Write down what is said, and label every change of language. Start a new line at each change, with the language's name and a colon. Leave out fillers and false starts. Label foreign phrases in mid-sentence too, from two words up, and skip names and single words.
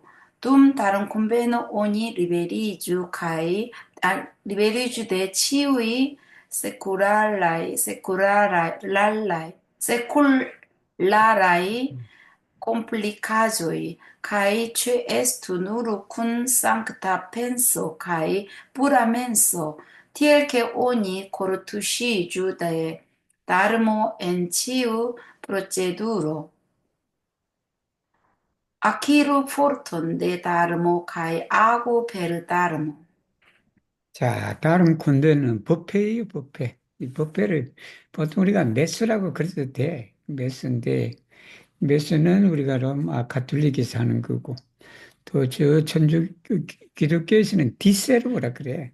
Esperanto: Dum darum conveno oni liberiĝu de ĉiuj sekularaj komplikaĵoj kaj ĉeestu nur kun sankta penso kaj pura menso, tiel ke oni kortuŝiĝu de darmo en ĉiu proceduro. Akiru forton de darmo kaj agu per darmo.
Korean: 자, 다른 콘대는 법회예요, 법회. 이 법회를 보통 우리가 메스라고 그래도 돼. 메스인데, 메스는 우리가 로마 가톨릭에서 하는 거고, 또 저 천주 기독교에서는 디세르보라 그래.